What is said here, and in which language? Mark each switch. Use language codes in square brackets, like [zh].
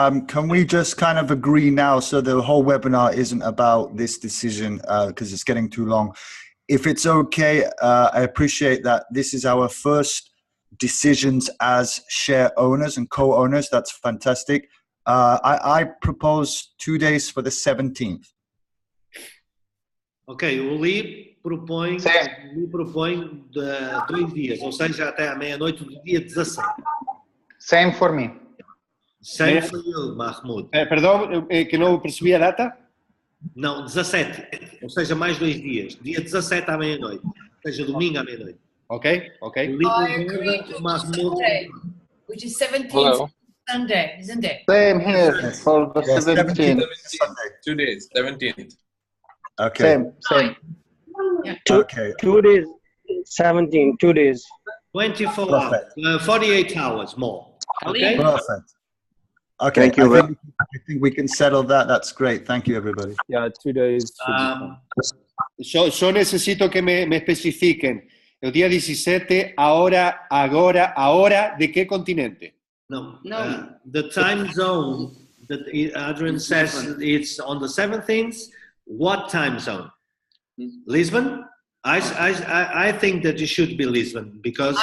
[en] Can we just kind of agree now so the whole webinar isn't about this decision because it's getting too long? If it's okay, I appreciate that this is our first decisions as share owners and co-owners. That's fantastic. I propose 2 days for the 17th. [pt] Ok, o Lee propõe 2 dias, ou seja, até à meia-noite do dia 17. [en] Same for me. Same for you, Mahmoud. [pt] Perdão, que não percebi a data? Não, 17, ou seja, mais 2 dias. Dia 17 à meia-noite, ou seja, domingo à meia-noite. [en] Okay. I agree to Sunday, which is 17th Sunday, isn't it? Same here for the 17th. 2 days, 17th. Okay. Same. Yeah. Okay. 2 days, 17, 2 days. 24 Perfect. hours, 48 hours more. Okay. Perfect. Okay. Thank you. I think we can settle that. That's great. Thank you, everybody. Yeah, 2 days. [es] Yo necesito que me especifiquen. El día 17, ahora, ¿de qué continente? No. [en] The time zone that Adrian says it's on the 17th. What time zone? Lisbon? I think that it should be Lisbon because